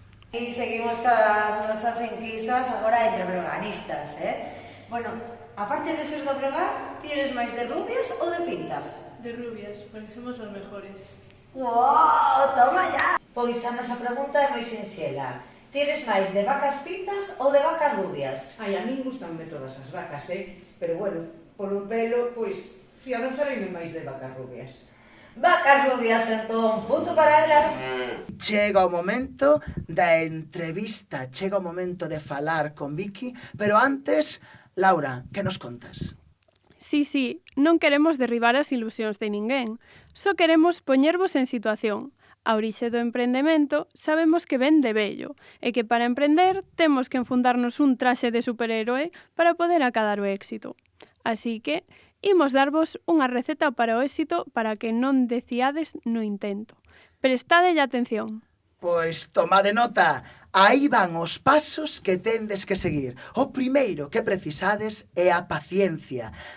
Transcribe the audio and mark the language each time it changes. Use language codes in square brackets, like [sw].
[gl] E seguimos cas nosas enquisas agora entre breganistas, Bueno, aparte de ser do bregar, ti eres máis de rubias ou de pintas? [es] De rubias, porque somos los mejores. [gl] ¡Wow! Toma ya! Pois a nosa pregunta é moi sinxela. Ti eres máis de vacas pintas ou de vacas rubias? Ai, a min gustanme todas as vacas, pero bueno, polo pelo, pois, fío a referirme máis de vacas rubias. Vacas rubias, entón, punto para elas. Chega o momento da entrevista, chega o momento de falar con Vicky, pero antes, Laura, que nos contas? Sí, non queremos derribar as ilusións de ninguén, só queremos poñervos en situación. A orixe do emprendemento sabemos que ven de vello e que para emprender temos que enfundarnos un traxe de superhéroe para poder acadar o éxito. Así que imos darvos unha receta para o éxito para que non deciades no intento. Prestadelle atención. Pois tomade nota, Aí van os pasos que tendes que seguir. O primeiro que precisades é a paciencia.